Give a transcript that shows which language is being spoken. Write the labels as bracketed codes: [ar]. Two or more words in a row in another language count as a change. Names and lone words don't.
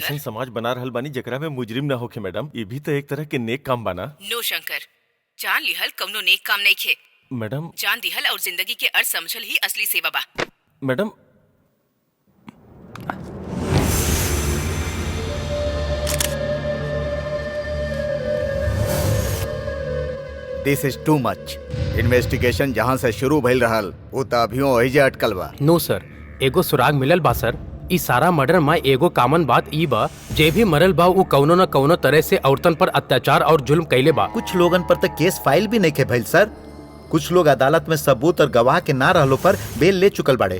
[bho] ऐसा समाज बना रहल बानी जेकरा में मुजरिम ना होखे मैडम। ये भी तो एक तरह के नेक काम बाना। नो शंकर, जान लिहल कवनो नेक काम नहीं खे। मैडम जान दिहल और जिंदगी के अर्थ समझल ही असली सेवा बा। मैडम [en] this is too much. [bho] इन्वेस्टिगेशन जहाँ से शुरू भइल रहल वो तो अभियो ओहिजे अटकल बा। नो सर, एगो सुराग मिलल बा सर। ई सारा मर्डर में एगो कॉमन बात ई बा, जे भी मरल बा वो कौनो न कौनो तरह से औरतन पर अत्याचार और जुल्म कैले बा। कुछ लोगन पर तो [en] case file [bho] भी नहीं के भइल सर। कुछ लोग अदालत में सबूत और गवाह के ना रहलो पर बेल ले चुकल बाड़े।